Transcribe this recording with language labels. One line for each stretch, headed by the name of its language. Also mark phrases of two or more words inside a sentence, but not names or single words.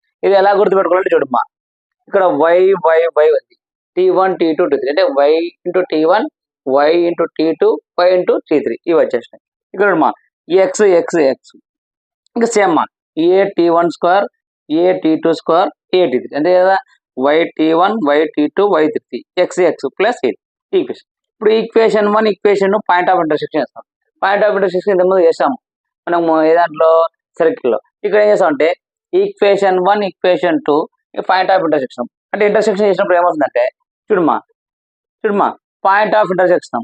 Telugu: ఇది ఎలా గుర్తుపెట్టుకోవాలంటే చూడమ్మా, ఇక్కడ y ఉంది, t1 t2 t3 అంటే
English: y into t1 y into t2 y into t3
Telugu: ఇవి వచ్చేసినాయి. ఇక్కడ మా x ఇంకా సేమ్ మా
English: a t1 square a t2 square a t3
Telugu: అంటే కదా y t1 y t2 y t3
English: x plus equation.
Telugu: ఇప్పుడు
English: equation 1 equation point of intersection
Telugu: చేస్తాం.
English: point of intersection
Telugu: ఇంతకుముందు చేస్తాము మనము ఏ దాంట్లో సర్కిల్లో.
English: ఇక్కడ ఏం చేస్తామంటే equation 1 equation 2 point of intersection.
Telugu: అంటే ఇంటర్సెక్షన్ చేసినప్పుడు ఏమవుతుందంటే చూడమా
English: point of intersection.